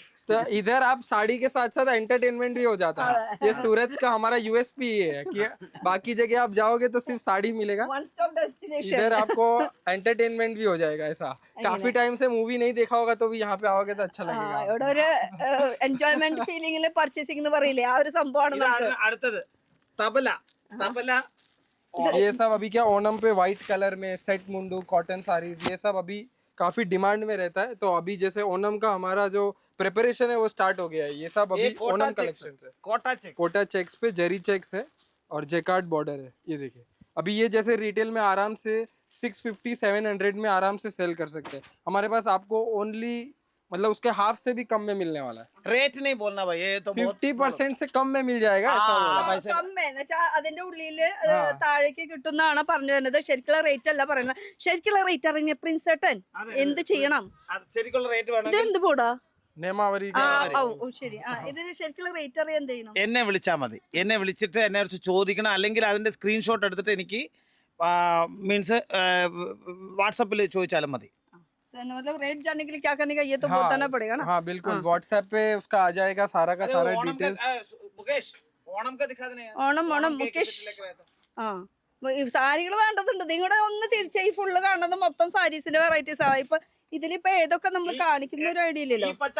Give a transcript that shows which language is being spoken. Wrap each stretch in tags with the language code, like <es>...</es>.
<hi>तो इधर आप साड़ी के साथ साथ एंटरटेनमेंट भी हो जाता है. ये सूरत का हमारा यूएसपी है कि बाकी जगह आप जाओगे तो सिर्फ साड़ी मिलेगा, वन स्टॉप डेस्टिनेशन. इधर आपको एंटरटेनमेंट भी हो जाएगा. ऐसा काफी टाइम से मूवी नहीं देखा होगा तो भी यहाँ पे आओगे तो अच्छा लगेगा.</hi> <ml>ഇവിടെ ഒരു എൻജോയ്മെന്റ് ഫീലിംഗിൽ പർച്ചേസിംഗ് എന്ന് പറയില്ലേ, ആ ഒരു സംഭവമാണ് നമുക്ക്. അടുത്തത് തബല.</ml> <hi>ये सब अभी क्या ओणम पे व्हाइट कलर में सेट मुंडू, कॉटन साड़ीज, ये सब अभी काफी डिमांड में रहता है. तो अभी जैसे ओणम का हमारा जो प्रिपरेशन है वो स्टार्ट हो गया है. ये सब अभी ओणम कलेक्शन है. कोटा चेक्स पे जरी चेक्स है और जैकार्ड बॉर्डर है. ये देखिए, अभी ये जैसे रिटेल में आराम से 650-700 में आराम से सेल कर सकते हैं. हमारे पास आपको ओनली मतलब उसके हाफ से भी कम में मिलने वाला है. रेट नहीं बोलना भाई, ये तो 50% से कम में मिल जाएगा. ऐसा</hi> <ml>അതിന്റെ ഉള്ളില് താഴേക്ക് കിട്ടുന്നതാണ് പറഞ്ഞു വരുന്നത്. ശരിക്കുള്ള റേറ്റ് അല്ല പറയുന്നത്. ശരിക്കുള്ള റേറ്റ് അറിഞ്ഞ പ്രിൻസേട്ടൻ എന്ത് ചെയ്യണം? ശരിക്കുള്ള റേറ്റ് വേണം. ഇത് എന്ത് പോടാ? നേമാവരി. ശരി, ഇതിന് ശരിക്കുള്ള റേറ്റ് അറിയാൻ എന്ത് ചെയ്യണം? എന്നെ വിളിച്ചാൽ മതി. എന്നെ വിളിച്ചിട്ട് എന്നെ കുറിച്ച് ചോദിക്കണം, അല്ലെങ്കിൽ അതിന്റെ സ്ക്രീൻഷോട്ട് എടുത്തിട്ട് എനിക്ക് മീൻസ് വാട്സപ്പിൽ ചോദിച്ചാലും മതി.</ml> <hi>मतलब रेट जानने के लिए क्या करने का ये तो बताना पड़ेगा ना. हाँ बिल्कुल, व्हाट्सएप पे उसका आ जाएगा सारा का सारा ओणम का डिटेल्स. मुकेश ഓണം का दिखा देने</hi> <ml>ഓണം മുകേഷ്. ആ സാരികൾ വേണ്ടതുണ്ട്. നിങ്ങളുടെ ഒന്ന് തിരിച്ച ഈ ഫുള്ള് കാണുന്നത് മൊത്തം സാരീസിന്റെ വെറൈറ്റീസ് ആ. ഇപ്പൊ ഇതിലിപ്പോ ഏതൊക്കെ നമ്മൾ കാണിക്കുന്ന ഒരു ഐഡിയ ഇല്ലല്ലോ.</ml>